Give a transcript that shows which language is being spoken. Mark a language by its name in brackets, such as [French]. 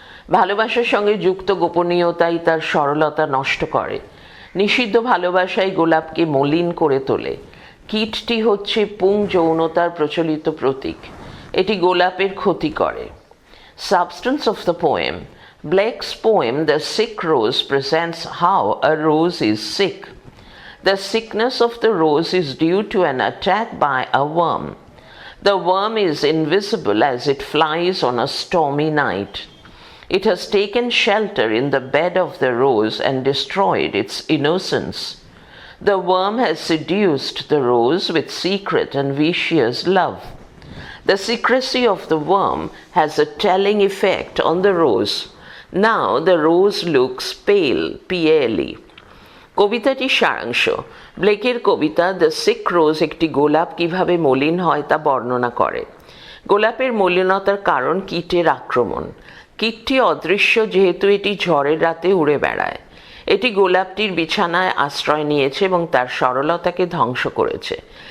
[Bangla] ভালোবাসার সঙ্গে যুক্ত গোপনীয়তাই তার সরলতা নষ্ট করে। নিষিদ্ধ ভালোবাসাই গোলাপকে মলিন করে তোলে। কীটটি হচ্ছে পুং যৌনতার প্রচলিত প্রতীক। এটি গোলাপের ক্ষতি করে। [English] Substance of the poem. Blake's poem The Sick Rose presents how a rose is sick. The sickness of the rose is due to an attack by a worm. The worm is invisible as it flies on a stormy night. It has taken shelter in the bed of the rose and destroyed its innocence. The worm has seduced the rose with secret and vicious love. The secrecy of the worm has a telling effect on the rose. Now the rose looks pale, pale. [Bangla] কবিতাটির সারাংশ ব্লেকের কবিতা the sick রোজ একটি গোলাপ কিভাবে মলিন হয় তা বর্ণনা করে। গোলাপের মলিনতার কারণ কীটের আক্রমণ। কীটটি অদৃশ্য যেহেতু এটি ঝড়ের রাতে উড়ে বেড়ায়। এটি গোলাপটির বিছানায় আশ্রয় নিয়েছে এবং তার সরলতাকে ধ্বংস করেছে।